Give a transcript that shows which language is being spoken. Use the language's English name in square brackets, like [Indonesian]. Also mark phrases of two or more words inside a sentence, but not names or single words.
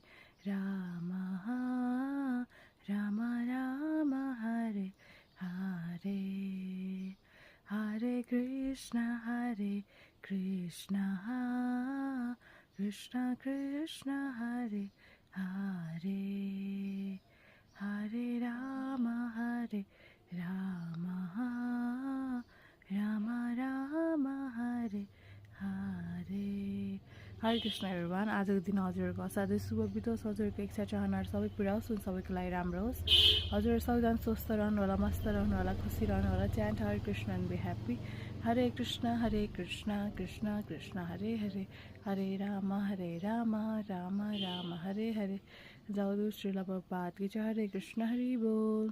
[Sanskrit] राम राम हरे हरे, हरे कृष्ण कृष्ण कृष्ण हरे हरे, हरे राम राम राम हरे हरे. [English] Hare Krishna everyone. [Nepali] आजको दिन हजुरहरूको असाध्यै शुभ बितोस्, हजुरहरूको इच्छा चाहनाहरू सबै पुरा होस्, सबैको लागि राम्रो होस्, हजुरहरू सबैजना स्वस्थ रहनु होला, मस्त रहनु होला, खुसी रहनु होला. [English] Chant Hare Krishna and be happy. [Sanskrit] हरे कृष्ण कृष्ण कृष्ण हरे हरे, हरे राम राम राम हरे हरे. [Hindi] जाओ श्रीला प्रभुपाद की जय. हरे कृष्ण हरि बोल.